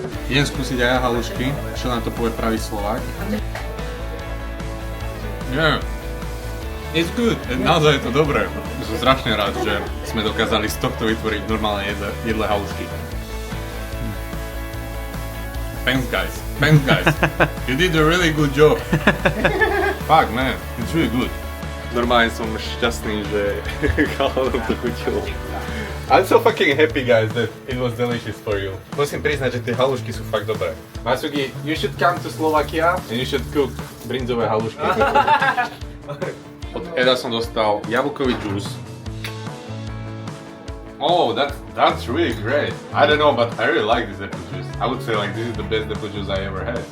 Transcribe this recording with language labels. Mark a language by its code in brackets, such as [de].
[sk] Idem skúsiť aj ja halušky, čo na to povie pravý Slovák. [en] Yeah. It's good. [sk] Naozaj je to dobré. Som strašne rád, že sme dokázali z tohto vytvoriť normálne jedle halušky. [en] Thanks guys. You did a really good job. Fuck man, it's really good. [sk] Normálne som šťastný, že chalanom to chutilo. [en] I'm so fucking happy guys that it was delicious for you. [sk] Musím priznať, že tie halušky sú fakt dobré. [en] Masugi, you should come to Slovakia and you should cook brinzové halušky. [sk] Od Eda som dostal jablkový džús. [en] Oh, that's really great. I don't know, but I really like this apple juice. I would say like this is the best apple juice I ever had.